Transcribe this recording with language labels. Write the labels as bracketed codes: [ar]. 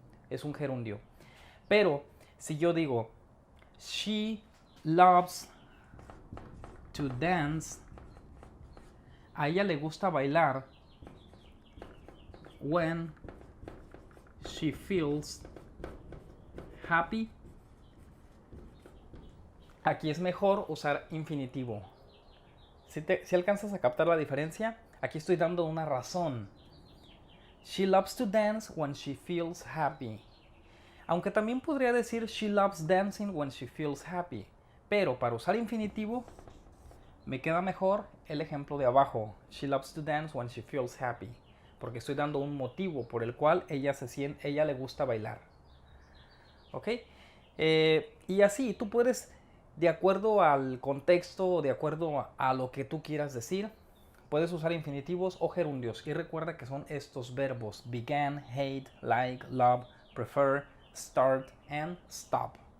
[es] Es un gerundio. Pero si yo digo [en] She loves to dance, [es] a ella le gusta bailar [en] when she feels happy. [es] Aquí es mejor usar infinitivo. Si alcanzas a captar la diferencia, aquí estoy dando una razón. [en] She loves to dance when she feels happy. [es] Aunque también podría decir [en] she loves dancing when she feels happy. [es] Pero para usar infinitivo, me queda mejor el ejemplo de abajo. [en] She loves to dance when she feels happy. [es] Porque estoy dando un motivo por el cual ella le gusta bailar. [en] ¿Ok? [es] Y así, tú puedes, de acuerdo al contexto, de acuerdo a lo que tú quieras decir, puedes usar infinitivos o gerundios. Y recuerda que son estos verbos: [en] began, hate, like, love, prefer, start and stop.